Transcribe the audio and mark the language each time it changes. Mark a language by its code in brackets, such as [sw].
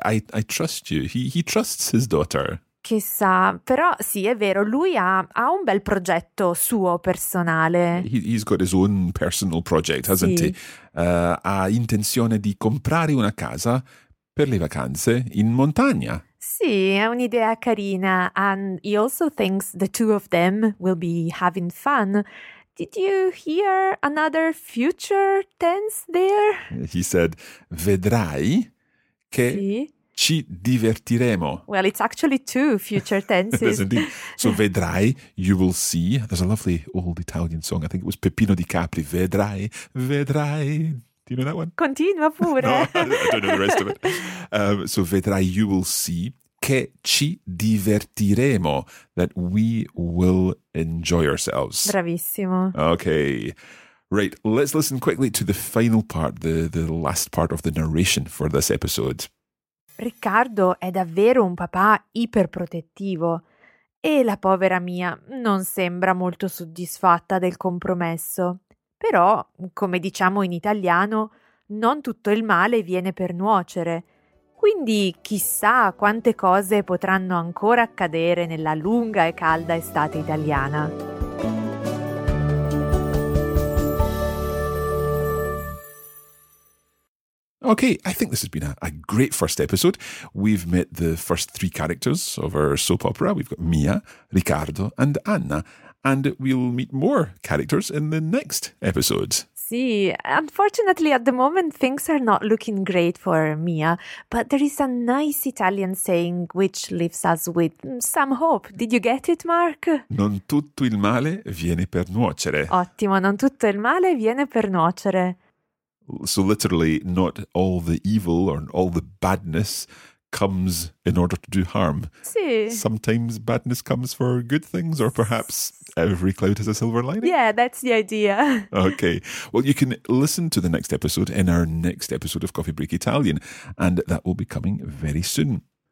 [en] I trust you. He trusts his daughter. [it] Chissà, però sì, è vero, lui ha un bel progetto suo personale. [en] He's got his own personal project, hasn't [it] sì. [en] he? [it] Ha intenzione di comprare una casa per le vacanze in montagna. Sì, è un'idea carina. [en] And he also thinks the two of them will be having fun. Did you hear another future tense there? He said, [it] vedrai che... Sì. Ci divertiremo. [en] Well, it's actually two future tenses. So [it] vedrai, [en] you will see. There's a lovely old Italian song. I think it was Peppino di Capri. [it] Vedrai, vedrai. [en] Do you know that one? [it] Continua pure. [en] No, I don't know the rest of it. So [it] vedrai, [en] you will see. [it] Che ci divertiremo. [en] That we will enjoy ourselves. [it] Bravissimo. [en] Okay. Right. Let's listen quickly to the final part, the last part of the narration for this episode. [it] Riccardo è davvero un papà iperprotettivo e la povera Mia non sembra molto soddisfatta del compromesso. Però, come diciamo in italiano, non tutto il male viene per nuocere. Quindi chissà quante cose potranno ancora accadere nella lunga e calda estate italiana. [en] Okay, I think this has been a great first episode. We've met the first three characters of our soap opera. We've got Mia, Riccardo, and Anna. And we'll meet more characters in the next episode. [it] Sì, [en] unfortunately at the moment things are not looking great for Mia, but there is a nice Italian saying which leaves us with some hope. Did you get it, Mark? [it] Non tutto il male viene per nuocere. Ottimo, non tutto il male viene per nuocere. [en] So literally, not all the evil or all the badness comes in order to do harm. [it] Sì. [en] Sometimes badness comes for good things, or perhaps every cloud has a silver lining. Yeah, that's the idea. Okay. Well, you can listen to the next episode in our next episode of Coffee Break Italian, and that will be coming very soon.